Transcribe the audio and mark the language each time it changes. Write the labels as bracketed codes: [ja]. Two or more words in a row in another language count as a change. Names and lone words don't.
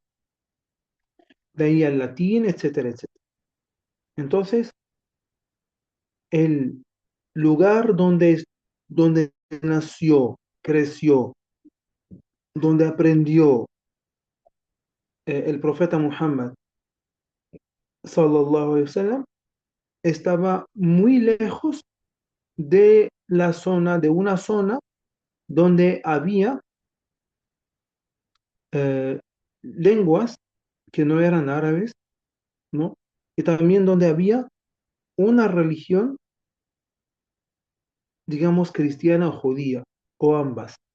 [es] De ahí al latín, etcétera, etcétera. Entonces, el lugar donde nació, creció, donde aprendió el profeta Muhammad, [ar] صلى الله عليه وسلم, [es] estaba muy lejos de una zona donde había eh, lenguas que no eran árabes, ¿no? Y también donde había una religión, digamos, cristiana o judía, o ambas.